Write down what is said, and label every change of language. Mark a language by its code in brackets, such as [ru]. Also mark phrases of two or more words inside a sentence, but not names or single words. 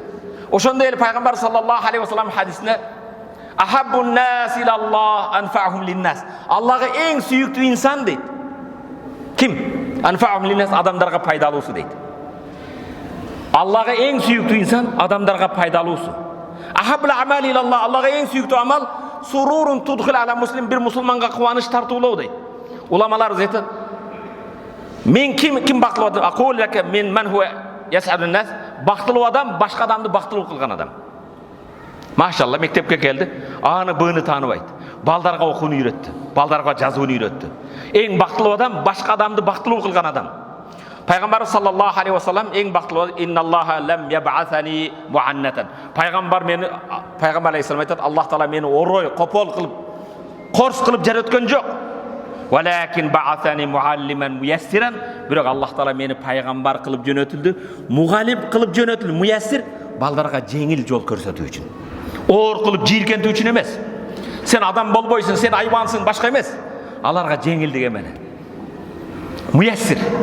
[ky] Ошондой эле пайгамбар [ar] صلى الله عليه وسلم [ky] хадисинде [ar] أحب الناس إلى الله أنفعهم للناس. [ky] Аллага эң сүйүктүү инсан дейт. Ким? [ar] أنفعهم للناس, [ky] адамдарга пайдалуусу дейт. Аллага эң сүйүктүү инсан адамдарга пайдалуусу. [ar] أحب الأعمال إلى الله, [ky] Аллага эң сүйүктүү амал [ar] سرور تدخل على مسلم, [ky] бир мусулманга кубаныч тартуулоо дейт. Уламалар айтат, Мен ким бактылуу адам? [ar] أقول لك من من هو أسعد الناس. [ky] Бактылуу адам башка адамды бактылуу кылган адам. Машалла, мектепке келди, аны быны тааныбайт. Балдарга окууну үйрөттү, балдарга жазууну үйрөттү. Эң бактылуу адам башка адамды бактылуу кылган адам. [ar] Пайгамбар صلى الله عليه وسلم [ky] эң бактылуу [ar] إن الله لم يبعثني معنتا. [ky] Пайгамбар алейхиссалам айтат, Аллах таала мени орой, копол кылып, корс кылып жараткан жок. [ar] ولكن بعثني معلما ميسرا. [ky] Бирок Аллах таала мени пайгамбар кылып жөнөтүлдү, мугалим кылып жөнөтүлдү. Муяссир балдарга жеңил жол көрсөтүү үчүн. Оор кылып жийиркентүү үчүн эмес. Сен адам болбойсуң, сен айбансың, башка эмес. Аларга жеңилдик эмени. Муяссир.